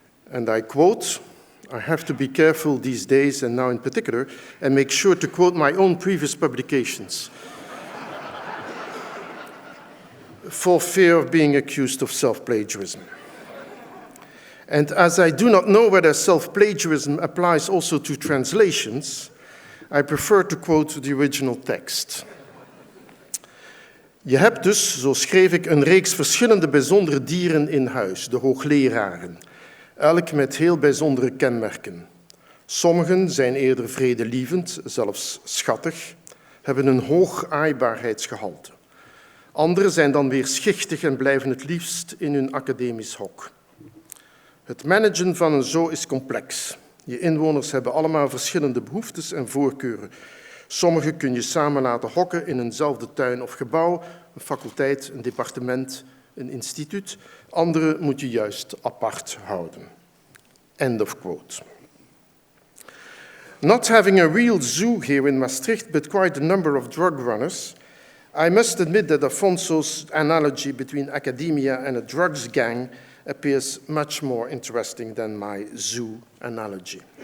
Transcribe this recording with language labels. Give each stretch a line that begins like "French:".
English: And I quote, "I have to be careful these days, and now in particular, and make sure to quote my own previous publications for fear of being accused of self-plagiarism. And as I do not know whether self-plagiarism applies also to translations, I prefer to quote the original text.
Dutch: Je hebt dus, zo schreef ik, een reeks verschillende bijzondere dieren in huis, de hoogleraren, elk met heel bijzondere kenmerken. Sommigen zijn eerder vredelievend, zelfs schattig, hebben een hoog aaibaarheidsgehalte. Anderen zijn dan weer schichtig en blijven het liefst in hun academisch hok. Het managen van een zoo is complex. Je inwoners hebben allemaal verschillende behoeftes en voorkeuren. Sommigen kun je samen laten hokken in eenzelfde tuin of gebouw, een faculteit, een departement, een instituut. Andere moet je juist apart houden."
English: End of quote. Not having a real zoo here in Maastricht, but quite a number of drug runners, I must admit that Afonso's analogy between academia and a drugs gang appears much more interesting than my zoo analogy.